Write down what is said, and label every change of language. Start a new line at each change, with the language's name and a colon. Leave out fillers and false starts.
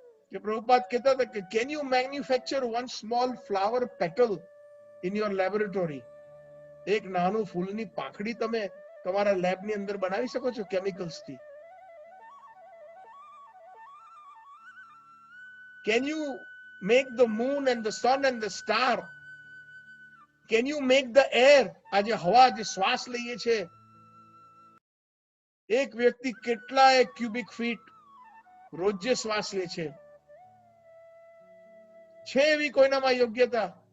Gujarati: કે પ્રભુપાદ કહેતા હતા કે
English: Can you manufacture one small flower petal in your laboratory?
Gujarati: એક નાનું ફૂલની પાંખડી તમે તમારા લેબની અંદર બનાવી શકો છો કેમિકલ્સથી?
English: Can you make the moon and the sun and the star? Can you make the air?
Gujarati: આજે હવા, જે શ્વાસ લઈએ છે, એક વ્યક્તિ કેટલાય ક્યુબિક ફીટ રોજે શ્વાસ લે છે. છે એવી કોઈનામાં યોગ્યતા?